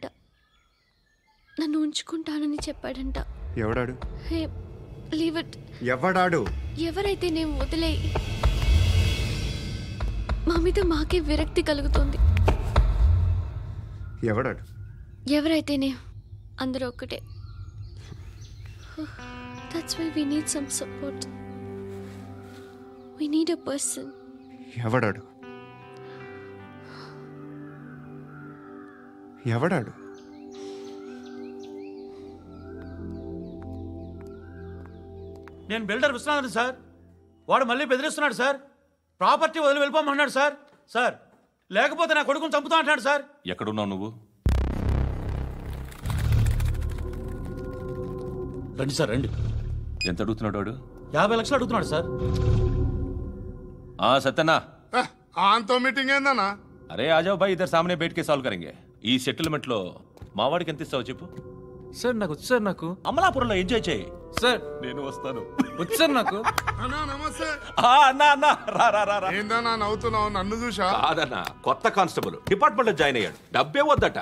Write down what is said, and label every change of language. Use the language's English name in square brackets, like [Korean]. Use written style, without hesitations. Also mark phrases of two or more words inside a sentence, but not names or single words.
[Telugu] నన్ను ఉంచుకుంటానని చెప్పాడంట. ఎవడాడు? [English] Hey leave it. [Telugu] ఎవడాడు? ఎవరైతే నేను వదిలే. మా మీద మాకే విరక్తి కలుగుతుంది. ఎవడాడు? ఎవరైతేనే అందరూ ఒక్కటే. [English] That's why we need some support. We need a person. [Telugu] ఎవడాడు? ఎవడాడు? నేను బిల్డర్ విశ్వనాథన్ సార్. వాడు మళ్ళీ బెదిరిస్తున్నాడు సార్. ప్రాపర్టీ వదిలి వెళ్ళిపోమన్నాడు సార్. సార్ లేకపోతే నా కొడుకుని చంపుతా అంటున్నాడు సార్. ఎక్కడున్నావు నువ్వు? రండి సార్ రండి. ఎంత అడుగుతున్నాడు వాడు? 50 లక్షలు అడుగుతున్నాడు సార్. सत्यना ఆంతో మీటింగ్ ఏందన్నా? [Hindi] अरे आ जाओ भाई, इधर सामने बैठ के सॉल्व करेंगे. [Telugu] ఈ సెటిల్మెంట్ లో మావాడికి ఎంత ఇస్తావు చెప్పు. సార్ నాకు వచ్చు సార్. నాకు అమలాపురంలో ఎంజాయ్ చేయి సార్. నేను వస్తాను. వచ్చు సార్ నాకు. అన్నా నమస్తే. అన్నా రా. ఏందన్నా నవ్వుతున్నావు? నన్ను చూసా? కాదన్నా, కొత్త కానిస్టేబుల్ డిపార్ట్మెంట్ లో జాయిన్ అయ్యాడు. డబ్బే వద్దట.